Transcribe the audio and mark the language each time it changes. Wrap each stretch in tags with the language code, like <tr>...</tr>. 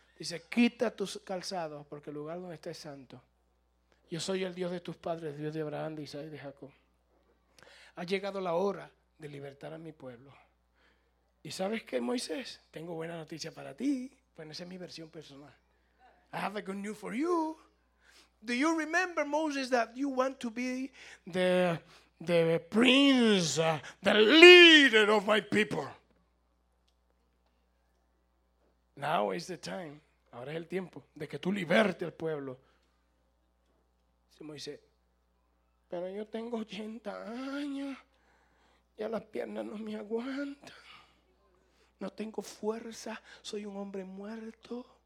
<es>Dice, quita tus calzados porque el lugar donde estés es santo. Yo soy el Dios de tus padres, Dios de Abraham, de Isaac y de Jacob. Ha llegado la hora de libertar a mi pueblo. ¿Y sabes qué, Moisés? Tengo buena noticia para ti. Bueno, esa es mi versión personal.</es> <en>I have a good news for you. Do you remember, Moses, that you want to be the prince, the leader of my people? Now is the time.</en> <es>Ahora es el tiempo de que tú libertes al pueblo. Dice Moisés, pero yo tengo 80 años, ya las piernas no me aguantan, no tengo fuerza, soy un hombre muerto.</es>